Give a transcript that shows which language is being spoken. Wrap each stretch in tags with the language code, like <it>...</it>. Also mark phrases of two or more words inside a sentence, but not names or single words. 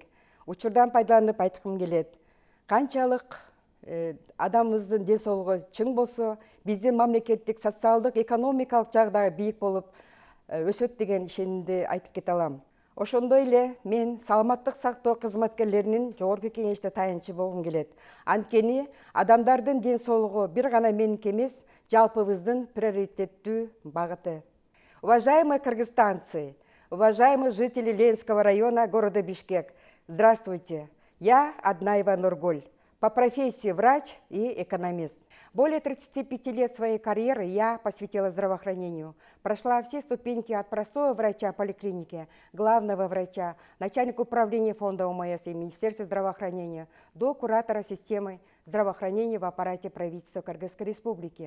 <ky>Учурдан пайдаланып айткым келет. Канчалык адамыбыздын ден соолугу чың болсо, биздин мамлекеттик социалдык, экономикалык жагдай бийик болуп өсөт деген ишенимди айтып кете алам. Ошондой эле мен саламаттык сактоо кызматкерлеринин жогорку кеңеште таянычы болгум келет. Анткени адамдардын ден соолугу бир гана меники эмес, жалпыбыздын приоритеттүү багыты.</ky> <ru>Уважаемые кыргызстанцы, уважаемые жители Ленинского района города Бишкек, здравствуйте. Я Аднаева Нургуль, по профессии врач и экономист. Более 35 лет своей карьеры я посвятила здравоохранению. Прошла все ступеньки от простого врача поликлиники, главного врача, начальника управления фонда ОМС и Министерства здравоохранения, до куратора системы здравоохранения в аппарате правительства Кыргызской Республики.</ru>